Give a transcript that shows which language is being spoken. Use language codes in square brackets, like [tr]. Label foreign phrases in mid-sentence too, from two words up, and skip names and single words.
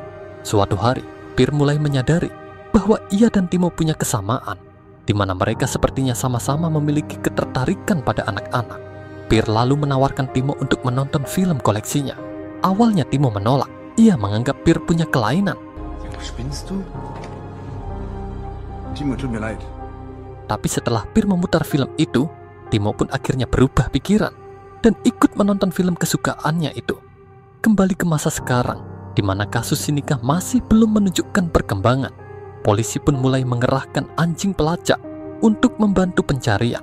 [id] Suatu hari, Pir mulai menyadari bahwa ia dan Timo punya kesamaan, di mana mereka sepertinya sama-sama memiliki ketertarikan pada anak-anak. Pir lalu menawarkan Timo untuk menonton film koleksinya. Awalnya Timo menolak. Ia menganggap Pir punya kelainan. [de] Spinnst du? Timo, tut mir leid. [id] Tapi setelah Pir memutar film itu, Timo pun akhirnya berubah pikiran dan ikut menonton film kesukaannya itu. Kembali ke masa sekarang, di mana kasus nikah masih belum menunjukkan perkembangan. Polisi pun mulai mengerahkan anjing pelacak untuk membantu pencarian.